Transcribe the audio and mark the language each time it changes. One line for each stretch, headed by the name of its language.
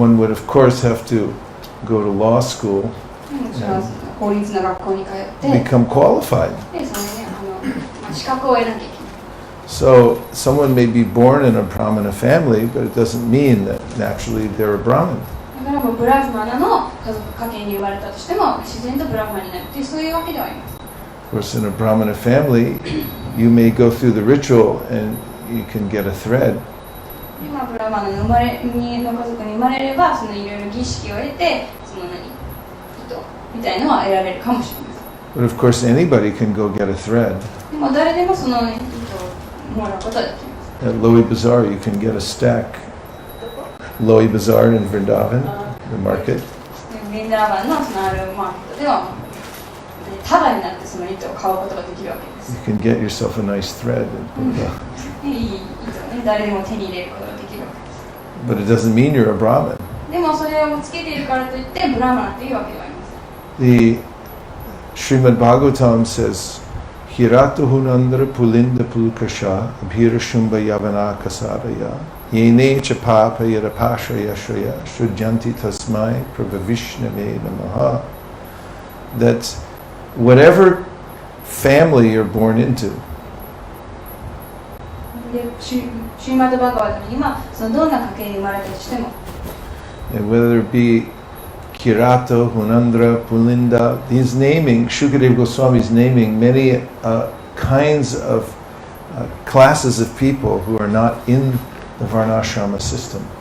English: One would of course have to go to law school.
Japanese: 法律の学校に通って
English: become qualified.
Japanese: でその資格を得なきゃいけない。
English: So someone may be born in a Brahmana family, but it doesn't mean that naturally they're a Brahmin.
Japanese: だからブラフマナの家系に生まれたとしても自然とブラフマナになるというそういうわけではあります。
English: Of course, in a Brahmana family, you may go through the ritual and you can get a thread.
Japanese: ブラフマナの家族に生まれれば、そのいろいろ儀式を得て、その糸みたいのは得られるかもしれません。
English: But of course, anybody can go get a thread.
Japanese: でも誰でもその糸をもらうことはできます。
English: At Loi Bazaar, you can get a stack. Loi Bazaar in Vrindavan, the market.
Japanese: ヴィンダーバンのそのあるマーケットでは束になってその糸を買うことができるわけです。
English: You can get yourself a nice thread.
Japanese: いい糸を誰でも手に入れることができるわけです。
English: But it doesn't mean you're a Brahmin.
Japanese: でもそれをつけているからといってブラマナっていうわけではありません。
English: The Srimad Bhagavatam says,
Sanskrit: Hiratu Hunandra Pulinda Pulkasha Abhira Shumba Yavana Kasaraya Yene Chapapa Yarapashraya Shraya Shrudyanti Tasmai Prabhavishnave Namaha.
English: That whatever family you're born into,
Japanese: シューマドバガワタにはそのどんな家系に生まれたとしても
English: And whether it be Kirato, Hunandra, Pulinda, he's naming, Shukadeva Goswami's naming many kinds of classes of people who are not in the Varnashrama system.